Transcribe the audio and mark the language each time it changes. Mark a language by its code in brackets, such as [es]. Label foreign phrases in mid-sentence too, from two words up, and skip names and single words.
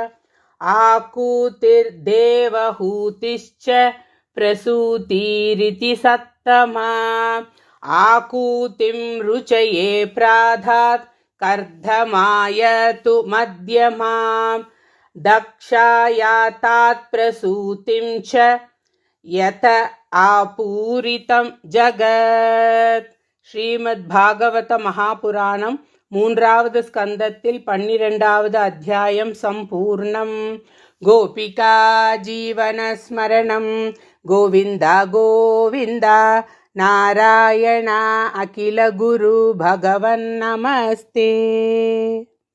[sa] आकूतिर्देवहूतिश्च प्रसूतिरिति सत्तमा आकूतिं रुचये प्राधात् कर्धमाय तु मध्यमां दक्षायातात् प्रसूतिं च यत आपूरितं जगत्. [ta] ஸ்ரீமத் பாகவத மகாபுராணம் 3வது ஸ்கந்தத்தில் 12வது அத்தியாயம் சம்பூர்ணம். [sa] गोपिका जीवनस्मरणं गोविन्द गोविन्द नारायण अखिल गुरु भगवन् नमस्ते.